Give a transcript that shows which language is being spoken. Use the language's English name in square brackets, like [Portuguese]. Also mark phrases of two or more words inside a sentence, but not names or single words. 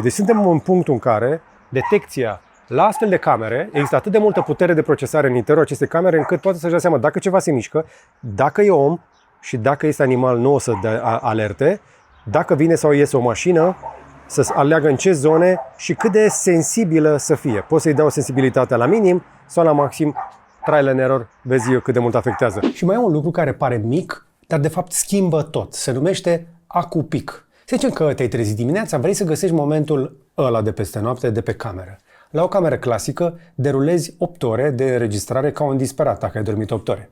[Romanian] Deci suntem în punctul în care detecția la astfel de camere, există atât de multă putere de procesare în interiorul acestei camere, încât poate să-și dea seama dacă ceva se mișcă, dacă e om și dacă este animal, nu o să dea alerte, dacă vine sau iese o mașină, să aleagă în ce zone și cât de sensibilă să fie. Poți să-i dau sensibilitatea la minim sau la maxim, [English] trial and error, [Romanian] vezi eu cât de mult afectează. Și mai e un lucru care pare mic, dar de fapt schimbă tot. Se numește acupic. Să zicem că te-ai trezit dimineața, vrei să găsești momentul ăla de peste noapte de pe cameră. La o cameră clasică derulezi 8 ore de înregistrare ca un disperat dacă ai dormit 8 ore.